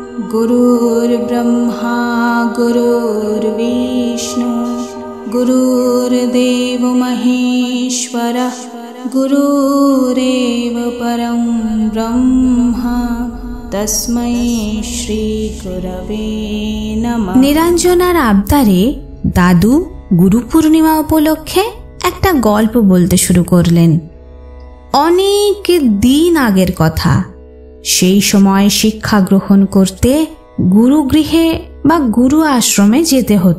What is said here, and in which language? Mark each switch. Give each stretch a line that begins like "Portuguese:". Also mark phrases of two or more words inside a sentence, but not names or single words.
Sanskrit: गुरुर्ब्रह्मा गुरुर्विष्णु गुरुर्देव महेश्वरः गुरुरेव परं ब्रह्म तस्मै श्री गुरवे नमः।
Bangla: নিরঞ্জনার আবদারে দাদু গুরু পূর্ণিমা উপলক্ষে একটা গল্প বলতে শুরু করলেন। অনেক দিন আগের কথা। সেই সময় শিক্ষা গ্রহণ করতে গুরুগৃহে বা গুরু আশ্রমে যেতে হতো।